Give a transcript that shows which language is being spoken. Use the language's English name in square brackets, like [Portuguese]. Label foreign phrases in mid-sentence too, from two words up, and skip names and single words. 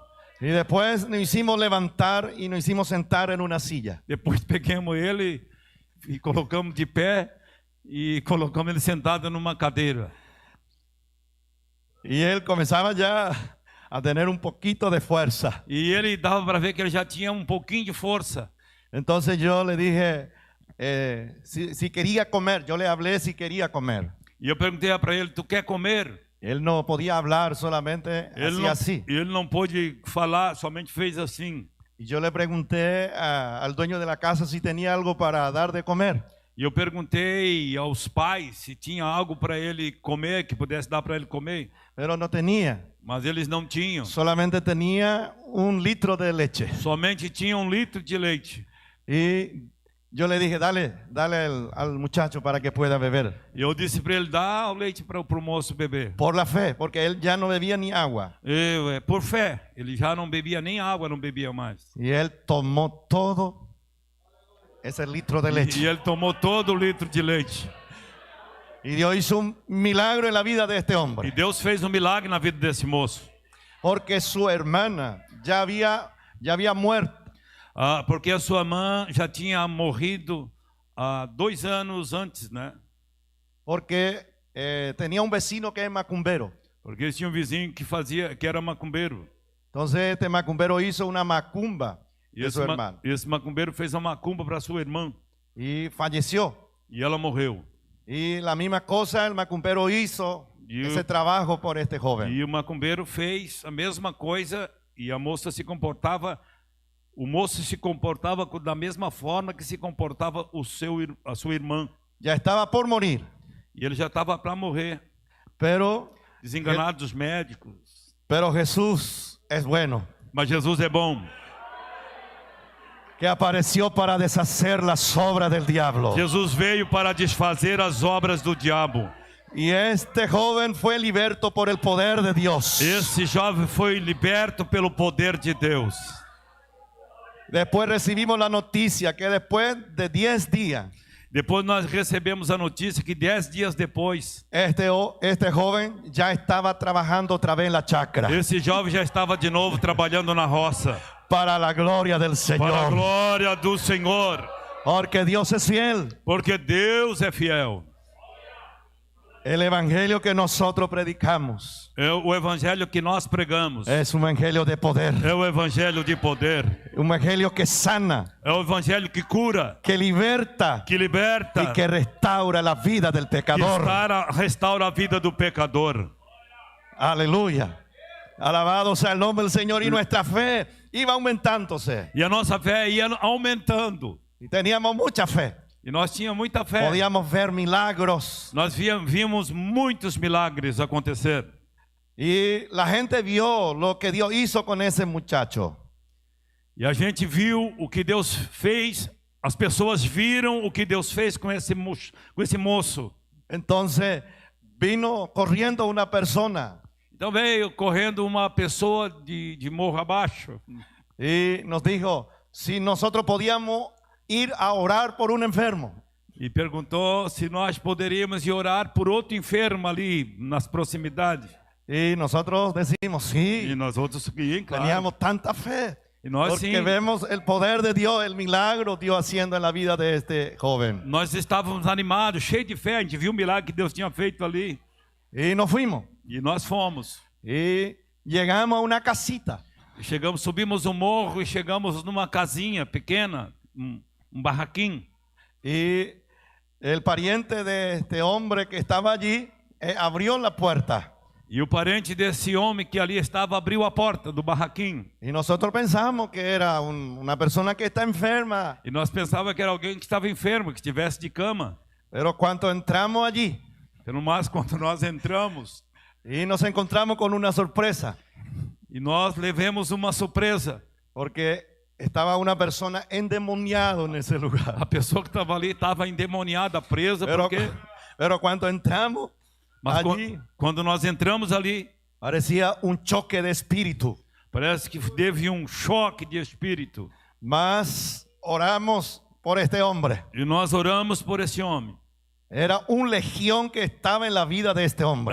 [Spanish] Y después nos hicimos levantar y nos hicimos sentar en una silla. [Portuguese] Depois pegamos ele e colocamos de pé e colocamos ele sentado numa cadeira. [Spanish] Y él comenzaba ya a tener un poquito de fuerza. [Portuguese] E ele dava para ver que ele já tinha um pouquinho de força. [Spanish] Entonces yo le dije si quería comer. Yo le hablé si quería comer. [Portuguese] E eu perguntei para ele, tu quer comer? [Spanish] Él no podía hablar, solamente hacía así. [Portuguese] Ele não pôde falar, somente fez assim. [Spanish] Y yo le pregunté al dueño de la casa si tenía algo para dar de comer. [Portuguese] E eu perguntei aos pais se tinha algo para ele comer, que pudesse dar para ele comer. [Spanish] Pero no tenía. [Portuguese] Mas eles não tinham. [Spanish] Solamente tenía 1 litro de leche. [Portuguese] Somente tinha 1 litro de leite. [Spanish] Y yo le dije, dale al muchacho para que pueda beber. [Portuguese] E eu disse para ele, dá o leite para o moço beber. [Spanish] Por la fe, porque él ya no bebía ni agua. [Portuguese] Por fé, ele já não bebia nem água, não bebia mais. [Spanish] Y él tomó todo ese litro de leche. [Portuguese] E ele tomou todo o litro de leite. [Spanish] Y Dios hizo un milagro en la vida de este [Portuguese] E [Spanish] hombre. [Portuguese] Deus fez um milagre na vida desse moço. [Spanish] Porque su hermana ya había muerto. [Portuguese] Porque a sua irmã já tinha morrido há 2 anos antes, né? [Spanish] Porque tenía un vecino que es macumbero. [Portuguese] Porque eles tinham um vizinho que era macumbeiro. [Spanish] Entonces este macumbero hizo una macumba [Portuguese] E [Spanish] de su hermano. [Portuguese] esse macumbeiro fez uma macumba para sua irmã. [Spanish] Y falleció. [Portuguese] E ela morreu. [Spanish] Y la misma cosa el macumbero hizo ese trabajo por este joven. [Portuguese] E o macumbeiro fez a mesma coisa e a moça se comportava, o moço se comportava da mesma forma que se comportava a sua irmã. [Spanish] Ya estaba por morir. [Portuguese] E ele já estava para morrer, [Spanish] Pero [Portuguese] desenganado dos médicos. [Spanish] Jesús es bueno. [Portuguese] Mas Jesus é bom. [Spanish] Que apareció para deshacer las obras del diablo. [Portuguese] Jesus veio para desfazer as obras do diabo. [Spanish] Y este joven fue liberto por el poder de Dios. [Portuguese] Esse jovem foi liberto pelo poder de Deus. [Spanish] Después recibimos la noticia que después de 10 días, [Portuguese] Depois nós recebemos a notícia que 10 dias depois, [Spanish] este joven ya estaba trabajando otra vez en la chacra. [Portuguese] esse jovem já estava de novo trabalhando na roça. [Spanish] Para la gloria del [Portuguese] Para a [Spanish] Señor. [Portuguese] glória do Senhor. [Spanish] Porque Dios es fiel. [Portuguese] Porque Deus é fiel. [Spanish] El evangelio que nosotros predicamos [Portuguese] É o evangelho que nós pregamos. [Spanish] es un evangelio de poder, [Portuguese] É o evangelho de poder. [Spanish] un evangelio que sana, [Portuguese] É o evangelho que cura, [Spanish] que liberta [Portuguese] que liberta, [Spanish] y que restaura la vida del [Portuguese] que [Spanish] pecador. [Portuguese] restaura a vida do pecador. [Spanish] Aleluya. Alabado sea el nombre del Señor. Y nuestra fe iba aumentándose. [Portuguese] E a nossa fé ia aumentando. [Spanish] Y teníamos mucha fe. [Portuguese] E nós tínhamos muita fé. [Spanish] Podíamos ver milagros. [Portuguese] Nós vimos muitos milagres acontecer. [Spanish] Y la gente vio lo que Dios hizo con ese muchacho. [Portuguese] E a gente viu o que Deus fez. As pessoas viram o que Deus fez com esse moço. [Spanish] Entonces vino corriendo una persona [Portuguese] Então veio correndo uma pessoa de morro abaixo [Spanish] y nos dijo si nosotros podíamos ir a orar por un enfermo. [Portuguese] e perguntou se nós poderíamos ir orar por outro enfermo ali nas proximidades. [Spanish] Y nosotros decimos [Portuguese] E [Spanish] sí, [Portuguese] nós outros, sim, [Spanish] claro. teníamos tanta fe. [Portuguese] E nós sim, [Spanish] Porque vemos el poder de Dios, el milagro Dios haciendo en la vida de este joven. [Portuguese] nós estávamos animados, cheios de fé. A gente viu o milagre que Deus tinha feito ali. [Spanish] Y nos fuimos. [Portuguese] E nós fomos. [Spanish] Y llegamos a una casita. [Portuguese] Chegamos, subimos o morro e chegamos numa casinha pequena, um barraquinho. [Spanish] Y el pariente de este hombre que estaba allí abrió la puerta. [Portuguese] E o parente desse homem que ali estava abriu a porta do barraquinho. [Spanish] Y nosotros pensamos que era una persona que está enferma. [Portuguese] E nós pensávamos que era alguém que estava enfermo, que estivesse de cama. [Spanish] Pero cuando entramos allí [Portuguese] No mais, quando nós entramos [Spanish] y nos encontramos con una sorpresa. [Portuguese] e nós levamos uma surpresa. [Spanish] Porque estaba una persona endemoniada en ese lugar. [Portuguese] A pessoa que estava ali estava endemoniada, presa, porque... [Spanish] Pero cuando entramos [Portuguese] Mas [Spanish] allí, [Portuguese] quando nós entramos ali, [Spanish] parecía un choque de espíritu. [Portuguese] parece que teve um choque de espírito. [Spanish] Mas oramos por este hombre. [Portuguese] E nós oramos por esse homem. [Spanish] Era una legión que estaba en la vida de este hombre.